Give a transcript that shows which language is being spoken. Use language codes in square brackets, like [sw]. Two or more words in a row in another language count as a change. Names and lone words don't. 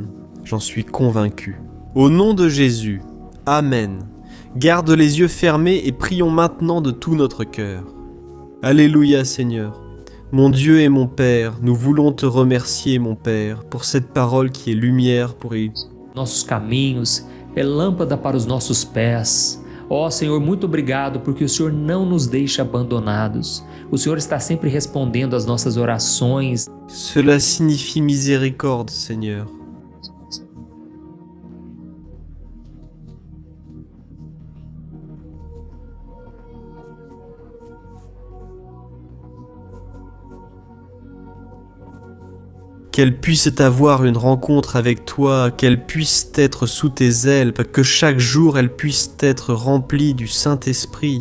[fr] J'en suis convaincu. Au nom de Jésus, Amen. Garde les yeux fermés et prions maintenant de tout notre cœur. Alléluia Seigneur. Mon Dieu et mon Père, nous voulons te remercier, mon Père, pour cette parole qui est lumière pour [pt] nossos caminhos, é lâmpada para os nossos pés. Ó Senhor, muito obrigado porque o Senhor não nos deixa abandonados. O Senhor está sempre respondendo às nossas orações. [fr] Cela signifie miséricorde, Seigneur. Qu'elle puisse avoir une rencontre avec toi, qu'elle puisse être sous tes ailes, que chaque jour elle puisse être remplie du Saint-Esprit.